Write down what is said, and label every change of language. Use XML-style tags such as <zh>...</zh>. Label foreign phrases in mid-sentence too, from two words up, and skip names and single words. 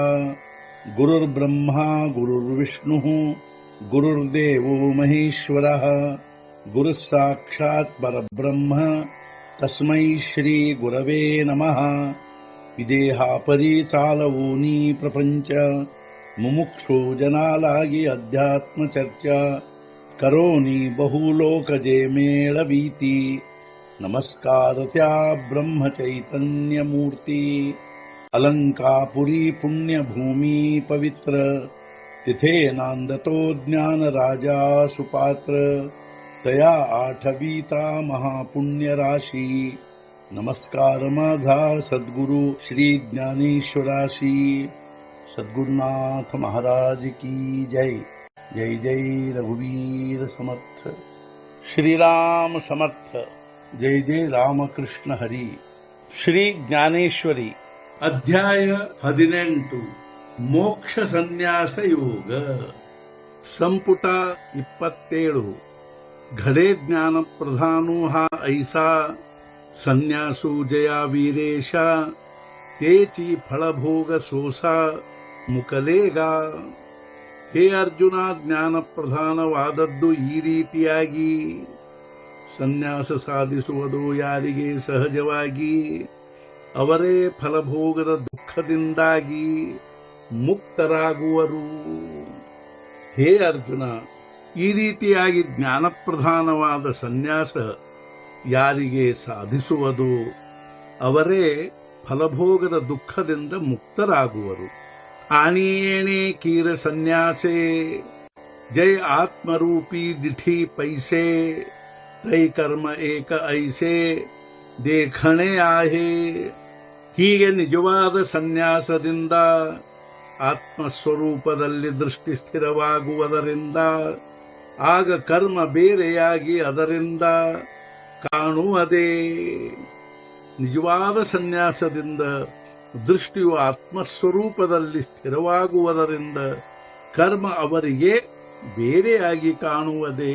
<sa>गुरुर्ब्रह्मा गुरुर्विष्णुः गुरुर्देवो महेश्वरः गुरुः साक्षात् परब्रह्म तस्मै श्री गुरवे नमः.</sa> <mr>विदेहापरी चालवोनी प्रपंच मुमुक्षो जनालागी अध्यात्म चर्चा करोनी बहुलोकजे मेळवीती. नमस्कार त्या ब्रह्म चैतन्य मूर्ती. अलंकापुरी पुण्यभूमी पवित्र तिथे नांदतो ज्ञान राजा सुपात्र. तया आठवीता महापुण्य राशी. नमस्कार माझा सद्गुरु श्री ज्ञानेश्वराशी.</mr> <hi>सद्गुरुनाथ महाराज की जय.</hi> <mr>जय जय रघुवीर समर्थ. श्रीराम समर्थ. जय जय रामकृष्ण हरी.</mr> <kn>ಶ್ರೀ ಜ್ಞಾನೇಶ್ವರಿ ಅಧ್ಯಾಯ 18 ಮೋಕ್ಷ ಸನ್ಯಾಸ ಯೋಗ ಸಂಪುಟ 27.</kn> <mr>घडे ज्ञान प्रधानो हा ऐसा संन्यासो जया वीरेशा तेची फळभोग सोसा ಮುಕಲೇಗಾ.</mr> <kn>ಹೇ ಅರ್ಜುನ, ಜ್ಞಾನ ಪ್ರಧಾನವಾದದ್ದು ಈ ರೀತಿಯಾಗಿ ಸನ್ಯಾಸ ಸಾಧಿಸುವುದು ಯಾರಿಗೆ ಸಹಜವಾಗಿ ಅವರೇ ಫಲಭೋಗದ ದುಃಖದಿಂದಾಗಿ ಮುಕ್ತರಾಗುವರು. ಹೇ ಅರ್ಜುನ, ಈ ರೀತಿಯಾಗಿ ಜ್ಞಾನಪ್ರಧಾನವಾದ ಸನ್ಯಾಸ ಯಾರಿಗೆ ಸಾಧಿಸುವುದು ಅವರೇ ಫಲಭೋಗದ ದುಃಖದಿಂದ ಮುಕ್ತರಾಗುವರು.</kn> <mr>आणियेणे कीर सन्यासे जय आत्मरूपी दिठी पैसे तै कर्म एक ऐसे देखणे आहे.</mr> <kn>ಹೀಗೆ ನಿಜವಾದ ಸನ್ಯಾಸದಿಂದ ಆತ್ಮಸ್ವರೂಪದಲ್ಲಿ ದೃಷ್ಟಿ ಸ್ಥಿರವಾಗುವುದರಿಂದ ಆಗ ಕರ್ಮ ಬೇರೆಯಾಗಿ ಅದರಿಂದ ಕಾಣುವುದೇ. ನಿಜವಾದ ಸನ್ಯಾಸದಿಂದ ದೃಷ್ಟಿಯು ಆತ್ಮಸ್ವರೂಪದಲ್ಲಿ ಸ್ಥಿರವಾಗುವುದರಿಂದ ಕರ್ಮ ಅವರಿಗೆ ಬೇರೆಯಾಗಿ ಕಾಣುವುದೇ.</kn>